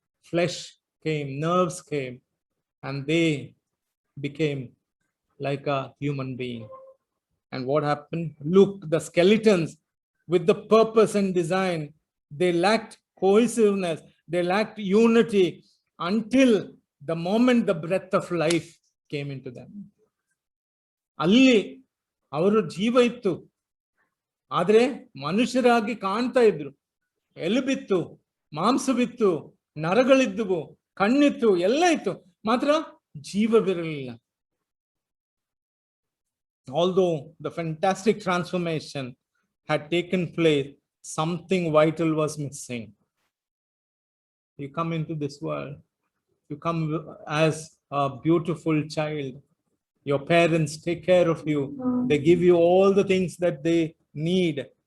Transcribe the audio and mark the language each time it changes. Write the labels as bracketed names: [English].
[English] Flesh came, nerves came, and they became like a human being. And what happened? Look, the skeletons with the purpose and design, they lacked cohesiveness, they lacked unity until the moment the breath of life came into them. [Kannada] ಅಲ್ಲಿ ಅವರು ಜೀವ ಇತ್ತು, ಆದ್ರೆ ಮನುಷ್ಯರಾಗಿ ಕಾಣ್ತಾ ಇದ್ರು. ಎಲುಬಿತ್ತು, ಮಾಂಸವಿತ್ತು, ನರಗಳಿದ್ದುವು, ಕಣ್ಣಿತ್ತು, ಎಲ್ಲ ಇತ್ತು, ಮಾತ್ರ ಜೀವವಿರಲಿಲ್ಲ. [English] Although the fantastic transformation had taken place, something vital was missing. You come into this world, you come as a beautiful child. Your parents take care of you. They give you all the things that they need.